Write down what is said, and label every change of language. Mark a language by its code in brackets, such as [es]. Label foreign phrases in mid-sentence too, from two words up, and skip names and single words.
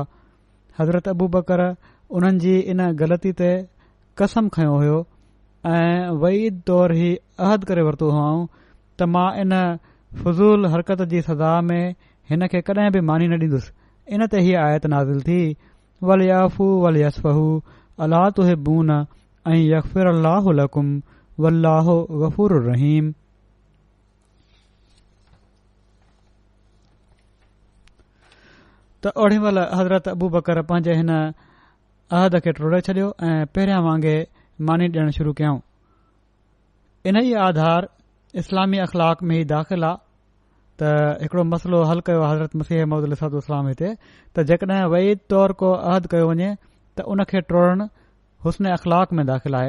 [sd] हज़रत अबू बकर उन्हनि जी इन ग़लती ते कसम खयो हुयो ऐं वईद तौर ई अहद करे वरितो हुआऊं त मां इन फज़ूल हरकत जी सज़ा में हिन खे कॾहिं बि मानी न ॾींदुसि। इन ते ही आयत नाज़िल थी, [ar] وليعفوا وليصفحوا ألا تحبون أن يغفر الله لكم والله غفور رحيم. [sd] त ओड़ी महिल हज़रत अबू बकर पंहिंजे हिन अहद खे टोड़े छॾियो ऐं पहिरियां वांगुरु मानी ॾियणु शुरू कयऊं। इन ई आधार इस्लामी अख़लाक में ई दाख़िल आहे त हिकड़ो मसलो हल कयो हज़रत मसीह मौद अलैहिस्सलाम हिते त जेकॾहिं वईद तौर को अहद कयो वञे त उन खे टोड़णु हुस्न अख़लाक में दाख़िल आहे।